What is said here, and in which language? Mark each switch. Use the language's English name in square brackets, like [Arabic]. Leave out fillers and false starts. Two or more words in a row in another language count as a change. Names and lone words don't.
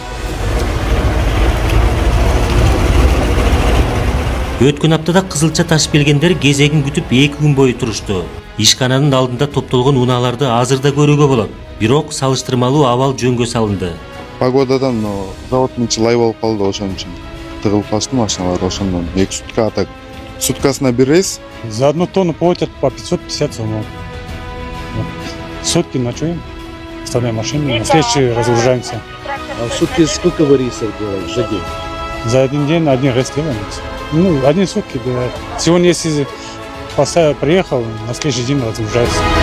[Kyrgyz] Өткөн аптада кызылча ташып келгендер кезегин күтүп 2 күн бою турушту. Ишкананын алдында топтолгон унааларды азырда көрүүгө болот. Бирок салыштырмалуу абал жөнгө салынды. Погодадан заводдун ичи лай болуп калды, ошон үчүн тыгылып калышты машиналар, ошондон 2 сутка атак. Суткасына бир рейс. [Russian] За 1 тонну платят по 550 сом. Сутки ночуем, оставляем машину, на следующий разгружаемся. А в сутки сколько вы рейсов делаете за день? За один день один рейс делаем. Ну, 1 сутки, да. Сегодня, если поставил, приехал, на следующий день разгружается.